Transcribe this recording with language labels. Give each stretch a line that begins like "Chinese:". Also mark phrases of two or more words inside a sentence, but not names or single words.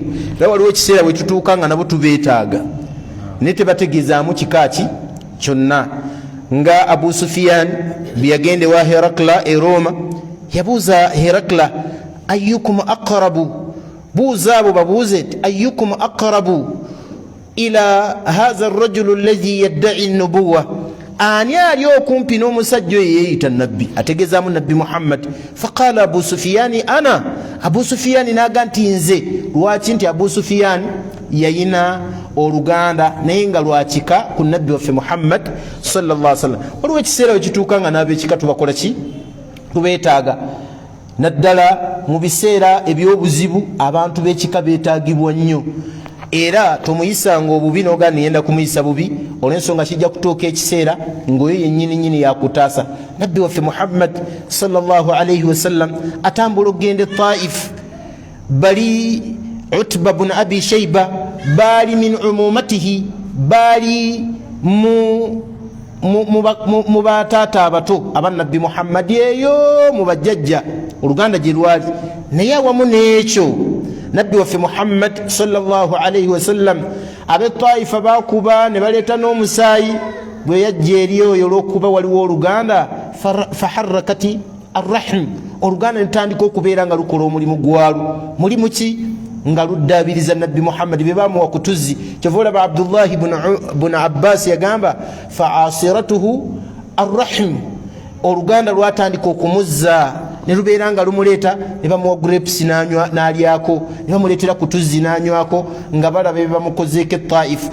Ganda: Era waliwo ekiseera bwe tutuuka nga nabo tubeetaaga naye tebategeezaamu kika ki kyonna. Nga Abu Sufyan bwe yagende wa Herakla e Roma, yabuuza Herakla
Arabic: أيكم أقرب,
Ganda: buuza abo babuuze
Arabic: أيكم أقرب إلى هذا الرجل الذي يدعي النبوة,
Ganda: ani ali okumpi n'omusajja oyo yeeyita nabbi, ategeezaamu nabbi Muhammad.
Arabic: فقال أبو سفيان أنا,
Ganda: Abu Sufyani n'aga nti nze. Lwaki? Nti Abu Sufyani yayina oluganda naye nga lwakika ku nabbi waffe Muhammad
Arabic: صلى الله عليه وسلم.
Ganda: Waliwo ekiseera wekituuka nga n'ab'ekika tubakola ki tubeetaaga. Naddala mu biseera eby'obuzibu abantu b'ekika beetaagibwa nnyo, era tomuyisanga obubi n'ogaa niyenda kumuyisa bubi, olw'ensonga kijja kutuuka ekiseera ng'oyo yennyini yakutaasa. Nabbi waffe Muhammad
Arabic: صلى الله عليه وسلم
Ganda: atambula okugenda Taif, bali Utba bun Abi Shayba bali
Arabic: من عمومته,
Ganda: bali mu bataata abato abannabbi Muhammad eyo mu bajjajja oluganda gye lwali. Naye awamu n'ekyo nabbi waffe Muhammad
Arabic: صلى الله عليه وسلم
Ganda: ab'e Taifa bakuba ne baleeta n'omusaayi. Bwe yajja eri oyo olw'okuba waliwo oluganda,
Arabic: فحركته الرحم,
Ganda: oluganda netandika okubeera nga lukola omulimu gwalwo. Mulimu ki? Nga luddaabiriza nabbi Muhammad bye baamuwa ku tuzzi. Kyova olaba Abdullahi bun Abbas yagamba
Arabic: فأسرته الرحم,
Ganda: oluganda lwatandika okumuzza ne lubeera nga lumuleeta, ne bamuwa grapes n'alyako, ne bamuleetera ku tuzzi n'anywako, nga balaba bye bamukozeeko e Taif.